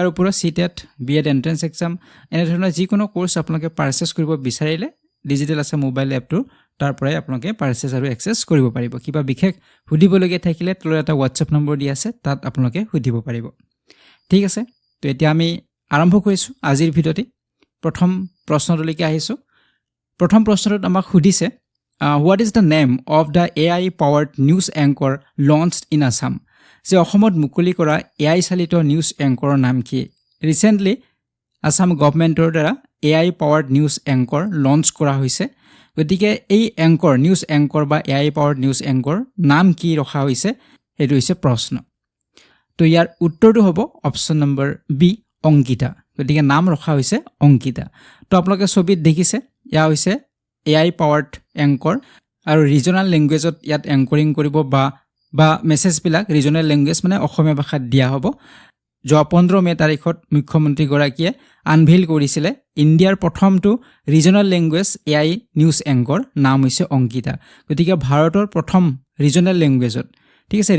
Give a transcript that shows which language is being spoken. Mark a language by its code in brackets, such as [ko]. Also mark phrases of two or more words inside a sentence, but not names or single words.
[as] ওপৰত [en] CTET B.Ed entrance exam [as] এনে ধৰণৰ যিকোনো কোৰ্স আপোনালোকে পাৰচেজ কৰিব বিচাৰিলে ডিজিটেল আসাম মোবাইল এপটো তাৰ পৰাই আপোনালোকে পাৰচেজ আৰু এক্সেছ কৰিব পাৰিব কিবা বিশেষ সুধিবলগীয়া থাকিলে তলত এটা WhatsApp নম্বৰ দিয়া আছে তাত আপোনালোকে সুধিব পাৰিব ঠিক আছে তো এতিয়া আমি আৰম্ভ কৰিছো আজিৰ ভিডিঅ'টি প্ৰথম প্ৰশ্নলৈকে আহিছো প্ৰথম প্ৰশ্নটোত আমাক সুধিছে [en] what is the name of the AI powered news anchor launched in Assam [as] যে অসমত মুকলি কৰা AI চালিত [en] news anchor [as] নাম কি [en] recently Assam government [as] দ্বাৰা [en] AI powered news anchor [as] লঞ্চ কৰা হৈছে গতিকে এই [en] anchor news anchor [as] বা [en] AI powered news anchor [as] নাম কি ৰখা হৈছে এটো হৈছে প্ৰশ্ন তো ইয়াৰ উত্তৰটো হ'ব [en] option number B [as] অংকিতা গতিকে নাম ৰখা হৈছে অংকিতা তো আপোনালোকে ছবিত দেখিছে ইয়া হৈছে [en] AI powered anchor [as] আৰু [en] regional language [as] ইয়াত এংকৰিং কৰিব বা মেছেজ বিলাক [en] regional language [as] মানে অসমীয়া ভাষাত দিয়া হ'ব যোৱা 15 মে তাৰিখত মুখ্যমন্ত্ৰী গৰাকীয়ে আনভিল কৰিছিলে ইণ্ডিয়াৰ প্ৰথমটো [en] regional language AI news anchor [as] নাম হৈছে অংকিতা গতিকে ভাৰতৰ প্ৰথম [en] regional language [as] ঠিক আছে